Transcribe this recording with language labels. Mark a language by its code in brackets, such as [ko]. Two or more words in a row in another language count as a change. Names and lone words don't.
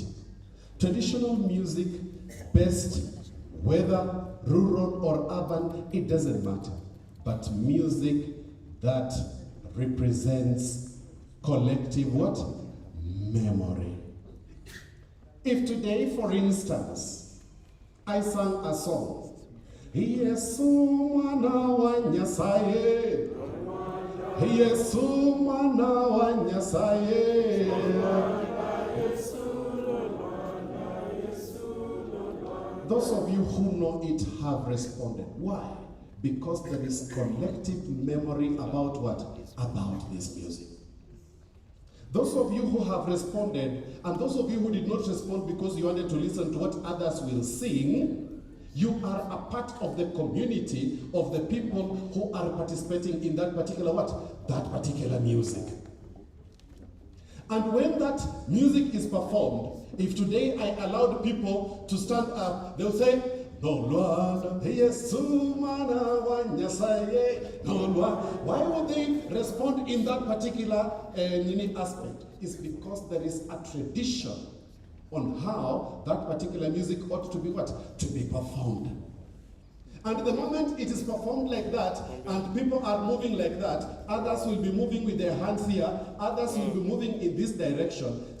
[en] Traditional music, based whether rural or urban, it doesn't matter. But music that represents collective what? Memory. If today, for instance, I sang a song, [luy] Yesu mwana wa Nyasaye, Yesu mwana wa Nyasaye, [en] those of you who know it have responded. Why? Because there is collective memory about what? About this music. Those of you who have responded, and those of you who did not respond because you wanted to listen to what others will sing, you are a part of the community of the people who are participating in that particular what? That particular music. And when that music is performed, if today I allowed people to stand up, they'll say, no Lord, [luy] Yesu mana wa nyasaye, [en] no Lord. Why would they respond in that particular aspect? It's because there is a tradition on how that particular music ought to be what? To be performed. And the moment it is performed like that, and people are moving like that, others will be moving with their hands here, others will be moving in this direction.